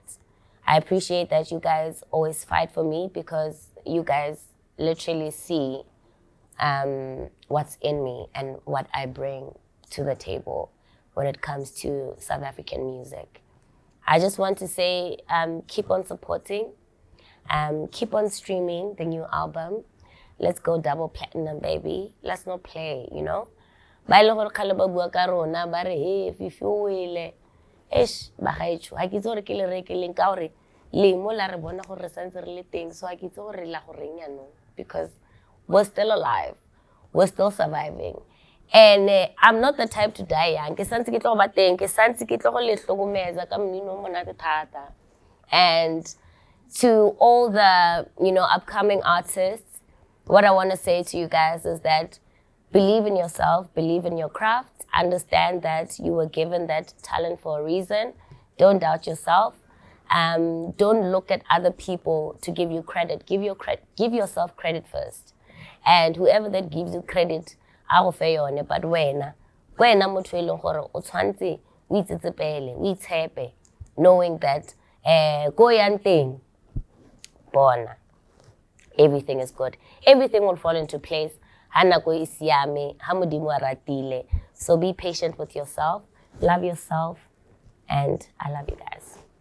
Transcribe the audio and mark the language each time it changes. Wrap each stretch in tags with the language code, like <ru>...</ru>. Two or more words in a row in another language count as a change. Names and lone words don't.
<en>I appreciate that you guys always fight for me because you guys literally see what's in me and what I bring to the table when it comes to South African music. I just want to say, keep on supporting, keep on streaming the new album. Let's go double platinum, baby. Let's not play, you know?</en> <tn>Ba ile gore khale ba bua ka rona ba re he FiFi o wele ba gaetsho ha ke itse gore ke le rekeleng ka gore le mo la re bona gore re santse re le teng, so ha ke itse gore la go reng ya no,</tn> <en>because we're still alive, we're still surviving. And I'm not the type to die young.</en> <tn>Ke santse ke tlo ba teng, ke santse ke tlo go le hlokomeza ka mmino o monate thata.</tn> <en>And to all the, you know, upcoming artists, what I want to say to you guys is that believe in yourself, believe in your craft, understand that you were given that talent for a reason. Don't doubt yourself. Don't look at other people to give you credit. Give yourself credit first. And whoever that gives you credit, I will fail on it.</en> <tn>But wena motho e leng gore o tshwantse o itsetsepele, o itshepe,</tn> <en>knowing that</en> <tn>go yang teng bona,</tn> <en>everything is good. Everything will fall into place. So be patient with yourself, love yourself, and I love you guys.</en>